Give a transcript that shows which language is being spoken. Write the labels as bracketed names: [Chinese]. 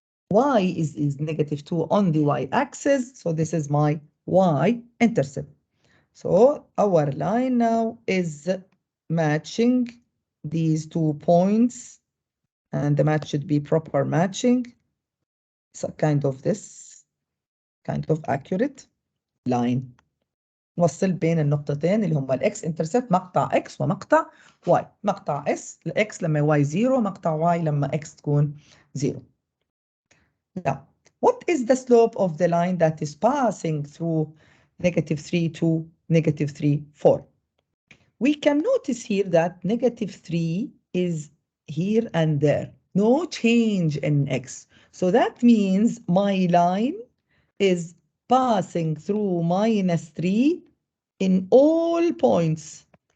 [English] Y is negative 2 on the y-axis, so this is my y-intercept. So our line now is matching these 2 points, and the match should be proper matching. So kind of this kind of accurate line. [Arabic] نوصل بين النقطتين اللي هما الاكس انترسبت مقطع اكس ومقطع واي. مقطع اس الاكس لما واي 0، مقطع واي لما اكس تكون 0. [English] Now, what is the slope of the line that is passing through negative 3 to negative 3, 4? We can notice here that negative 3 is here and there. No change in x. So that means my line is passing through minus 3 in all points.